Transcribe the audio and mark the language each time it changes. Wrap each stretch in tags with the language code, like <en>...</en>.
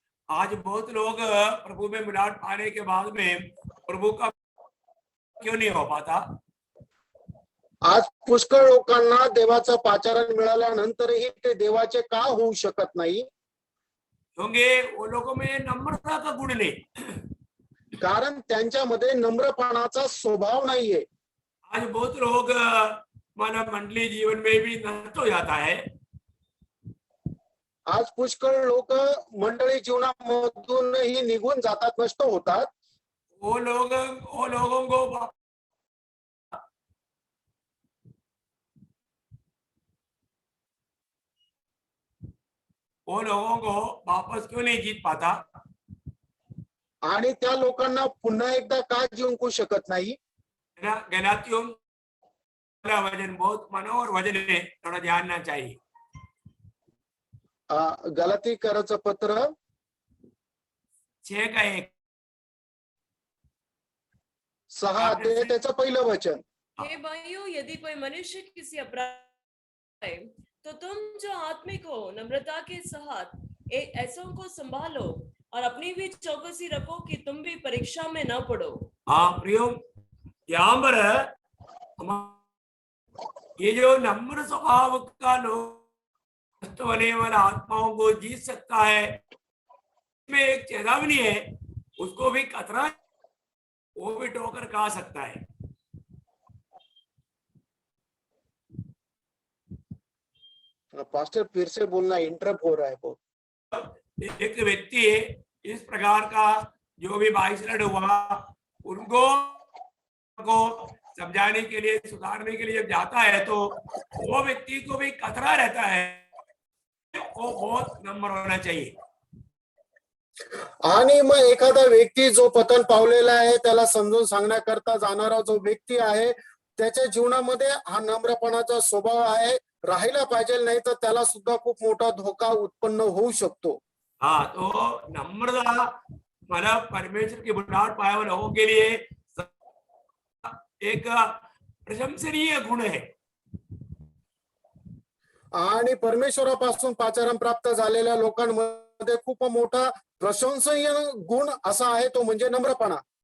<hi>आज बहुत लोग प्रभु में मिलाप पाने के बाद में प्रभु का क्यों नहीं हो पाता.</hi> <mr>आज पुष्कळ लोकांना देवाचं पाचारण मिळाल्यानंतरही ते देवाचे का होऊ शकत नाही,</mr> <hi>क्योंकि वो लोगों में नम्रता का गुण नहीं.</hi> <mr>कारण त्यांच्यामध्ये नम्रपणाचा स्वभाव नाहीये.</mr> <hi>आज बहुत लोग मानव मंडली जीवन में भी नष्ट हो जाता है.</hi> <mr>आज पुष्कळ लोक मंडळी जीवनामधूनही निघून जातात, नष्ट होतात.</mr> <hi>वो लोगों को वापस क्यों नहीं जीत पाता?</hi> <mr>आणि त्या लोकांना पुन्हा एकदा का जिंकू शकत नाही?</mr> <hi>है ना? गलातियों वाला वचन बहुत मनोहर वचन है, थोड़ा ध्यान चाहिए।</hi> <mr>गलातीकराचं पत्र 6:1 6 अध्याय त्याचं पहिलं वचन।</mr> <hi>हे भाइयों, यदि कोई मनुष्य किसी अपराध है, तो तुम जो आत्मिक हो नम्रता के साथ ऐसों को संभालो और अपनी भी चौकसी रखो कि तुम भी परीक्षा में न पड़ो। हाँ प्रियो, यहाँ पर ये जो नम्र स्वभाव का लोग होने वाला आत्माओं को जीत सकता है, में एक चेतावनी है, उसको भी खतरा, वो भी ठोकर खा सकता है। पास्टर फिर से बोलना, इंटरप्ट हो रहा है बहुत। एक व्यक्ति इस प्रकार का जो भी बाइसलट हुआ, उनको समझाने के लिए, सुधारने के लिए जब जाता है, तो वो व्यक्ति को भी खतरा रहता है, वो बहुत नम्र होना चाहिए।</hi> <mr>आणि मग एखादा व्यक्ती जो पतन पावलेला आहे त्याला समजून सांगण्याकरता जाणारा जो व्यक्ती आहे, त्याच्या जीवनामध्ये हा नम्रपणाचा स्वभाव आहे, राहिला पाहिजे, नाही तर त्याला सुद्धा खूप मोठा धोका उत्पन्न होऊ शकतो।</mr> <hi>हाँ, तो नम्रता मतलब परमेश्वर की बुलाहट पाए हुए लोगों के लिए एक प्रशंसनीय गुण है।</hi> <mr>आणि परमेश्वरापासून पाचारण प्राप्त झालेल्या लोकांमध्ये खूप मोठा प्रशंसनीय गुण असा आहे, तो म्हणजे नम्रपणा।</mr>